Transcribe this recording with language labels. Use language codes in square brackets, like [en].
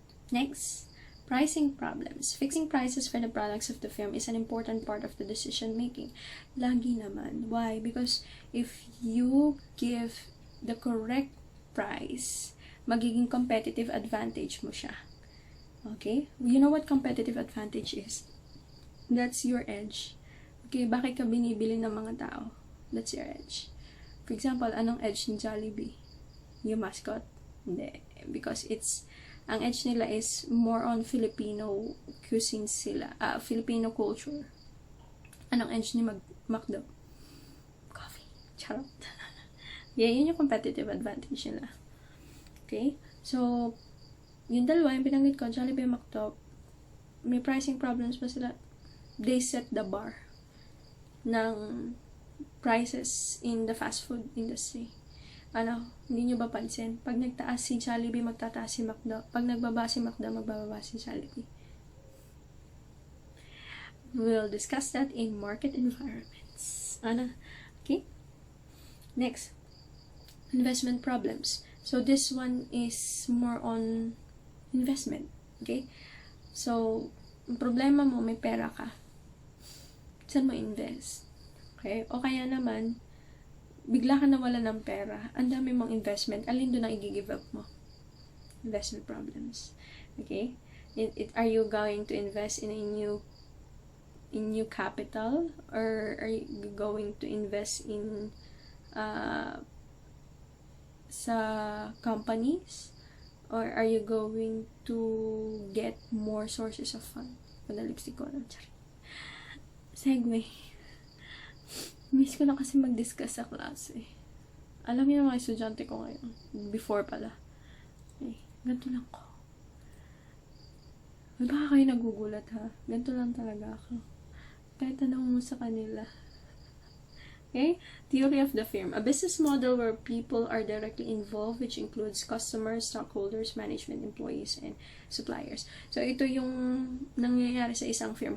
[en] Next, pricing problems. Fixing prices for the products of the firm is an important part of the decision making. [tl] Lagi naman. [en] Why? Because if you give the correct price, [tl] magiging [en] competitive advantage [tl] mo siya. [en] Okay? You know what competitive advantage is? That's your edge. [tl] Okay, bakit ka binibili ng mga tao? [en] That's your edge. For example, [tl] anong [en] edge ni Jollibee? Yung mascot? [tl] Hindi. [en] Because [tl] ang [en] edge [tl] nila [en] is more on Filipino cuisine [tl] sila. [en] Filipino culture. [tl] Anong [en] edge ni McDo? Coffee. [tl] Charot. [en] Yeah, [tl] yun yung [en] competitive advantage [tl] nila. [en] Okay? [tl] So, yung dalawa, yung pinanggit ko, Jollibee and McDo, may pricing problems ba sila? [en] They set the bar [tl] ng [en] prices in the fast food industry. [tl] Hindi nyo ba pansin? Pag nagtaas si Jollibee, magtataas si McDo. Pag nagbaba si McDo, magbababa si Jollibee. [en] We'll discuss that in market environments. Okay? Next, investment problems. So, this one is more on investment. Okay? [tl] So, ang problema mo, may pera ka. Saan mo invest? Okay? O kaya naman, bigla ka nawala ng pera, ang dami mong investment, alin doon ang i-give up mo? [en] Investment problems. Okay? Are you going to invest in a new capital, or are you going to invest in [tl] sa [en] companies, or are you going to get more sources of fund? [tl] Lipstick ko lang. Segue. Miss ko na kasi mag-discuss sa klase. Alam niyo mga estudyante ko ngayon. [en] Before [tl] pala. Ganito lang ko. Baka kayo nagugulat ha. Ganito lang talaga ako. Kahit tanong mo sa kanila. Okay? [en] Theory of the firm. A business model where people are directly involved, which includes customers, stockholders, management, employees, and suppliers. [tl] So, ito yung nangyayari sa isang firm.